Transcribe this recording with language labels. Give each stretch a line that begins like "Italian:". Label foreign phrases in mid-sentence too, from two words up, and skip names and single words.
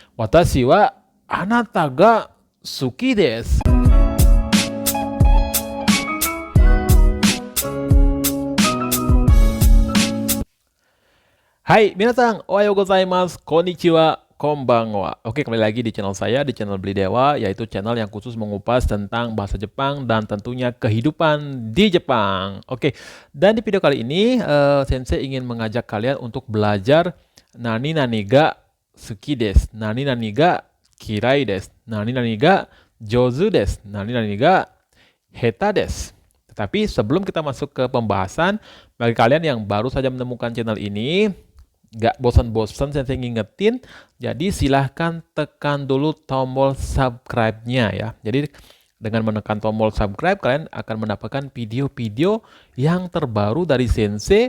Japanese: 私はあなたが好きです. はい、皆さん、おはようございます、こんにちは、こんばんは.
Indonesian: Oke, kembali lagi di channel saya, di channel Beli Dewa, yaitu channel yang khusus mengupas tentang bahasa Jepang dan tentunya kehidupan di Jepang. Oke, dan di video kali ini, Sensei ingin mengajak kalian untuk belajar
Japanese: 何々が好きです, 何々が嫌いです, 何々が上手です, 何々が下手です.
Indonesian: Tetapi sebelum kita masuk ke pembahasan, bagi kalian yang baru saja menemukan channel ini, nggak bosan-bosan saya ngingetin, jadi silahkan tekan dulu tombol subscribe-nya ya. Jadi dengan menekan tombol subscribe, kalian akan mendapatkan video-video yang terbaru dari Sensei.